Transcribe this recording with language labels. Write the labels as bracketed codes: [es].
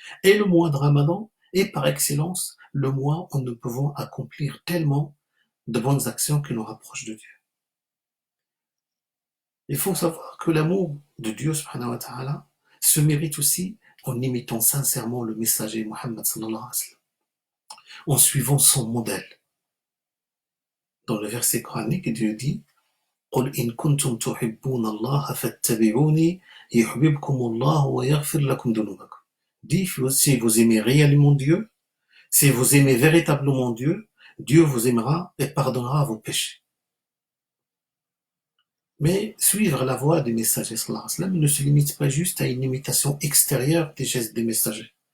[fr] Et le mois de Ramadan est par excellence le mois où nous pouvons accomplir tellement de bonnes actions qui nous rapprochent de Dieu. Il faut savoir que l'amour de Dieu subhanahu wa ta'ala se mérite aussi en imitant sincèrement le messager Muhammad sallallahu alayhi wa sallam, en suivant son modèle. Dans le verset coranique, Dieu dit [ar] قُلْ إِن كُنْتُمْ تُحِبُّونَ اللَّهَ فَاتَّبِعُونِي يُحْبِبْكُمُ اللَّهُ وَيَغْفِرْ لَكُمْ ذُنُوبَكُمْ. [fr] Dis, si vous aimez réellement Dieu, si vous aimez véritablement Dieu, Dieu vous aimera et pardonnera vos péchés. Mais suivre la voie des messagers sallallahu alayhi wa sallam ne se limite pas juste à une imitation extérieure des gestes des messagers.